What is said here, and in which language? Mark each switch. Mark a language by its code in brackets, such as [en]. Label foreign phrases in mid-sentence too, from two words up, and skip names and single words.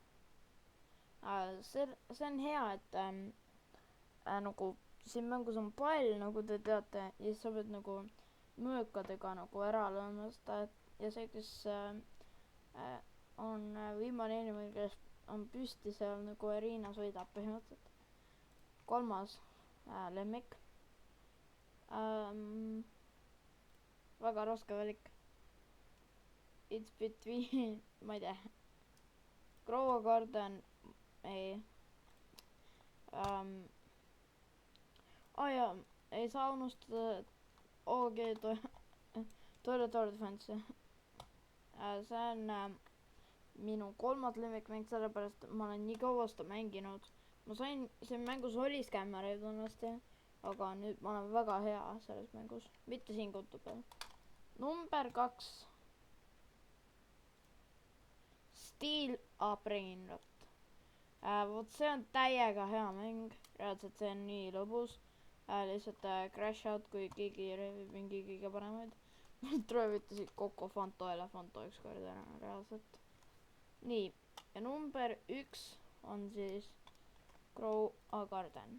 [et] See on hea, et nagu siin mängus on pall, nagu te teate, ja siis sa pead nagu mõõkadega nagu ära lööma seda, ja see, kes on viimane inimene, kes on püsti seal nagu Arinas võidab põhimõtteliselt. 3. lemmik. Väga raske valik. [en] It's between, [et] ma ei tea. Grow a garden, ei. Jaa, ei saa unustada OG Toilet Defense. See on minu 3. lemmikmäng, sellepärast ma olen nii kaua seda mänginud. Ma sain, siin mängus oli skämmereid õnnesti, aga nüüd ma olen väga hea selles mängus, mitte siin kodu peal. Number 2. Steel a Brainrot. Vot see on täiega hea mäng, reaalselt see on nii lõbus. Lihtsalt [en] crash out, [et] kui keegi revib mingi kõige paremaid. Tröövitasid Coco Fanto Elefanto ükskord ära, reaalselt. Nii, ja number 1 on siis Grow a Garden.